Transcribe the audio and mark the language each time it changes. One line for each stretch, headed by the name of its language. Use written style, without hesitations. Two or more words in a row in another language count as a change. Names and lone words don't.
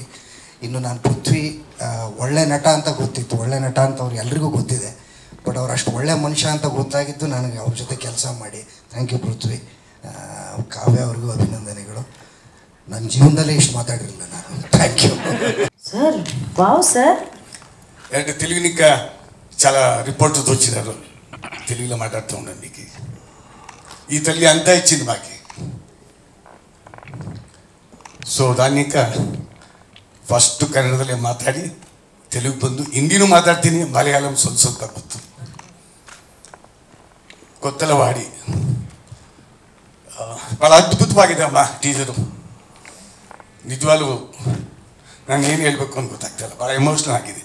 Kannada: ಇನ್ನು ನಾನು ಪೃಥ್ವಿ ಒಳ್ಳೆ ನಟ ಅಂತ ಗೊತ್ತಿತ್ತು, ಒಳ್ಳೆ ನಟ ಅಂತ ಅವ್ರು ಎಲ್ರಿಗೂ ಗೊತ್ತಿದೆ. ಬಟ್ ಅವ್ರು ಅಷ್ಟು ಒಳ್ಳೆ ಮನುಷ್ಯ ಅಂತ ಗೊತ್ತಾಗಿದ್ದು ನನಗೆ ಅವ್ರ ಜೊತೆ ಕೆಲಸ ಮಾಡಿ.
English: thank you
Kannada: ಪೃಥ್ವಿ. ಕಾವ್ಯ ಅವ್ರಿಗೂ ಅಭಿನಂದನೆಗಳು. ನನ್ನ ಜೀವನದಲ್ಲೇ ಇಷ್ಟು ಮಾತಾಡಿರಲಿಲ್ಲ ನಾನು.
English: thank you sir. wow sir.
Telugu: అంటే తెలుగు ఇంకా చాలా రిపోర్టర్స్ వచ్చినారు, తెలుగులో మాట్లాడుతూ ఉండండి. ఈ తల్లి అంతా ఇచ్చింది మాకి.
Kannada: ಸೊ
Telugu: దాన్ని ఇంకా
Kannada: ಫಸ್ಟ್ ಕನ್ನಡದಲ್ಲೇ ಮಾತಾಡಿ ತೆಲುಗು ಬಂದು ಹಿಂದಿನೂ ಮಾತಾಡ್ತೀನಿ, ಮಲಯಾಳಂ ಸ್ವಲ್ಪ ಗೊತ್ತು. ಕೊತ್ತಲವಾಡಿ ಭಾಳ ಅದ್ಭುತವಾಗಿದೆ ಅಮ್ಮ ಟೀಸರು. ನಿಜವಾಗ್ಲೂ ನಾನು ಏನು ಹೇಳಬೇಕು ಅಂತ ಗೊತ್ತಾಗ್ತಾಯಿಲ್ಲ, ಭಾಳ ಎಮೋಷ್ನಲ್ ಆಗಿದ್ದೀನಿ.